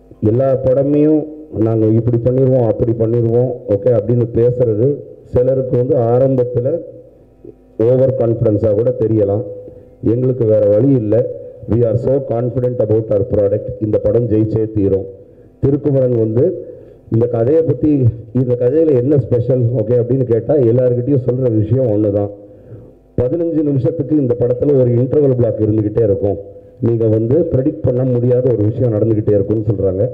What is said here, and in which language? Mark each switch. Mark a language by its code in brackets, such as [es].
[ta] எல்லா படமையும் நாங்கள் இப்படி பண்ணிடுவோம் அப்படி பண்ணிடுவோம் ஓகே அப்படின்னு பேசுகிறது சிலருக்கு வந்து ஆரம்பத்தில் ஓவர் கான்ஃபிடென்ஸாக கூட தெரியலாம். எங்களுக்கு வேறு வழி இல்லை. [en] we are so confident about our product. [ta] இந்த படம் ஜெயிச்சே தீரும். திருக்குமரன் வந்து இந்த கதையை பற்றி, இந்த கதையில் என்ன ஸ்பெஷல் ஓகே அப்படின்னு கேட்டால் எல்லாருக்கிட்டையும் சொல்கிற விஷயம் ஒன்று தான். 15 நிமிஷத்துக்கு இந்த படத்தில் ஒரு இன்டர்வல் பிளாக் இருந்துக்கிட்டே இருக்கும். நீங்கள் வந்து ப்ரெடிக்ட் பண்ண முடியாத ஒரு விஷயம் நடந்துக்கிட்டே இருக்கும்னு சொல்கிறாங்க.